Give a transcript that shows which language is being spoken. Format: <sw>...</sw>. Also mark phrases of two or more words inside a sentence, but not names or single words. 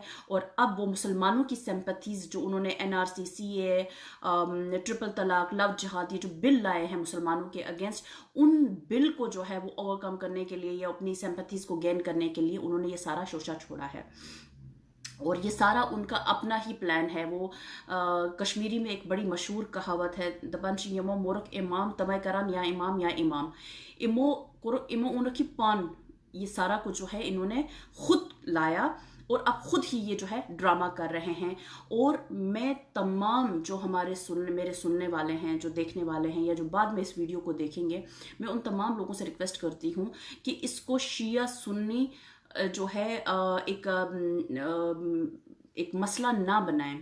<hi>और अब वो मुसलमानों की सिंपैथीज़ जो उन्होंने एनआरसी, सीए, ट्रिपल तलाक, लव जिहाद, ये जो बिल लाए हैं मुसलमानों के अगेंस्ट, उन बिल को जो है वो ओवरकम करने के लिए या अपनी सिंपैथीज़ को गेन करने के लिए उन्होंने ये सारा शोशा छोड़ा है। और ये सारा उनका अपना ही प्लान है। वो कश्मीरी में एक बड़ी मशहूर कहावत है,</hi> <ks>दपन यमो मोरक इमाम तमय करान या इमाम या इमाम इमो इमो उनकी पान,</ks> <hi>ये सारा कुछ जो है इन्होंने खुद लाया और अब खुद ही ये जो है ड्रामा कर रहे हैं। और मैं तमाम जो मेरे सुनने वाले हैं, जो देखने वाले हैं या जो बाद में इस वीडियो को देखेंगे, मैं उन तमाम लोगों से रिक्वेस्ट करती हूँ कि इसको शिया सुन्नी जो है एक मसला ना बनाएं।</hi>